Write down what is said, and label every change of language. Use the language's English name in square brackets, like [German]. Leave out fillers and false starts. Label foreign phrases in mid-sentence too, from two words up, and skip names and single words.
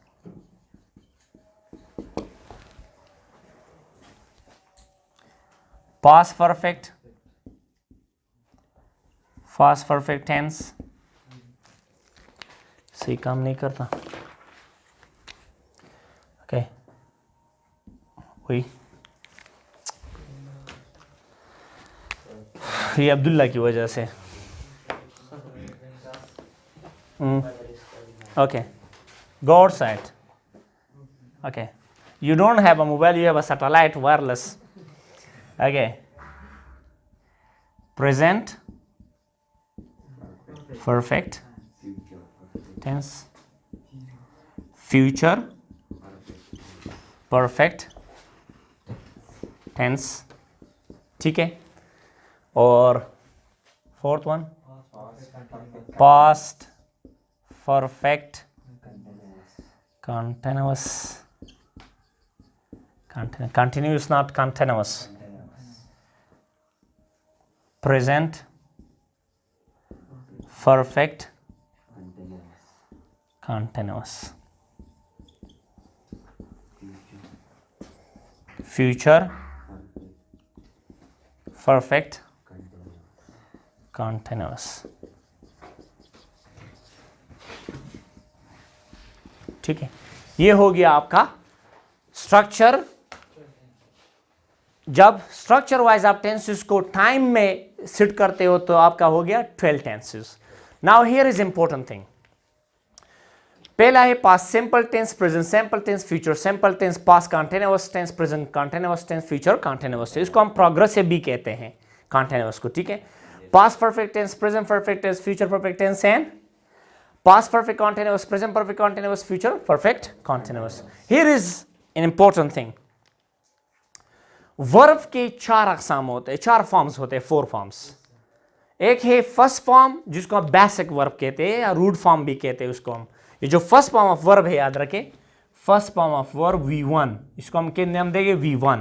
[English] Past perfect tense [Hindi] सही काम नहीं करता, ओके। वही ये अब्दुल्ला की वजह से, ओके। [English] Go outside, okay. You don't have a mobile, you have a satellite wireless, okay. Present perfect tense, future perfect tense, [Hindi] ठीक है। [English] और fourth one past perfect continuous, continuous not continuous, present perfect continuous, future perfect continuous, [Hindi] ठीक है। ये हो गया आपका स्ट्रक्चर। जब [English] structure wise [Hindi] आप टेंसेस को टाइम में सिट करते हो तो आपका हो गया 12 टेंसेस। [English] now here is important thing. [Hindi] पहला है [English] past simple tense, present simple tense, future simple tense, past continuous tense, present continuous tense, future continuous tense. [Hindi] इसको हम प्रोग्रेसिव भी कहते हैं कंटीन्यूअस को, ठीक है। [English] past perfect tense, present perfect tense, future perfect tense and past perfect continuous, present perfect continuous, future perfect continuous. Here is an important thing. [Hindi] वर्ब के 4 अक़साम होते हैं, 4 फॉर्म्स होते हैं, 4 फॉर्म्स। एक है [English] first form [Hindi] जिसको आप [English] basic verb [Hindi] कहते हैं या [English] root form [Hindi] भी कहते हैं उसको हम। ये जो [English] first form of verb [Hindi] है याद रखें, [English] first form of verb [Hindi] V1, इसको हम क्या नाम देंगे V1।